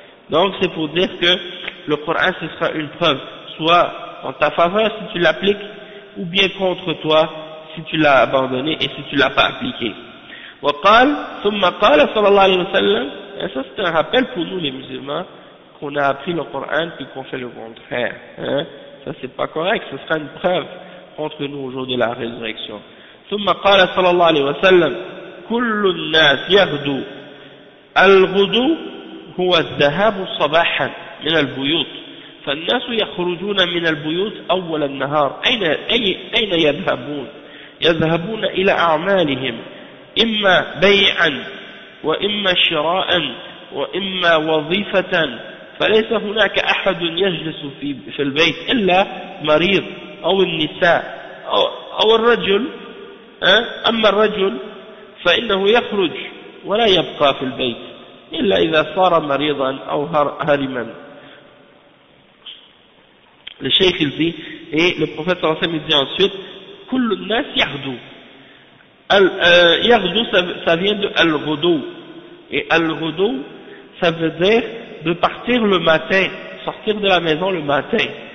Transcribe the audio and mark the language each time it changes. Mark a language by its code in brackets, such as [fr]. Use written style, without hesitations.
[fr] Donc c'est pour dire que le Coran ce sera une preuve soit en ta faveur si tu l'appliques, ou bien contre toi si tu l'as abandonné et si tu l'as pas appliqué. [ar] وقال ثم قال صلى الله عليه وسلم, [fr] et ça c'est un rappel pour nous les musulmans qu'on a appris le Coran puis qu'on fait le contraire. Ça c'est pas correct, ce sera une preuve contre nous au jour de la résurrection. [ar] ثم قال صلى الله عليه وسلم كل الناس يغدو الغدو هو الذهاب صباحا من البيوت فالناس يخرجون من البيوت أول النهار أين يذهبون؟ يذهبون إلى أعمالهم إما بيعا وإما شراء وإما وظيفة فليس هناك أحد يجلس في البيت إلا مريض أو النساء أو الرجل. أما الرجل فإنه يخرج ولا يبقى في البيت إلا إذا صار مريضا أو هرما. [fr] Le cheikh il dit, et le prophète [ar] sallallahu alayhi wa sallam [fr] dit ensuite, [ar] كل الناس يغدو. [fr] Yaghdu ça vient de al-ghudu, et al-ghudu ça veut dire de partir le matin, sortir de la maison le matin.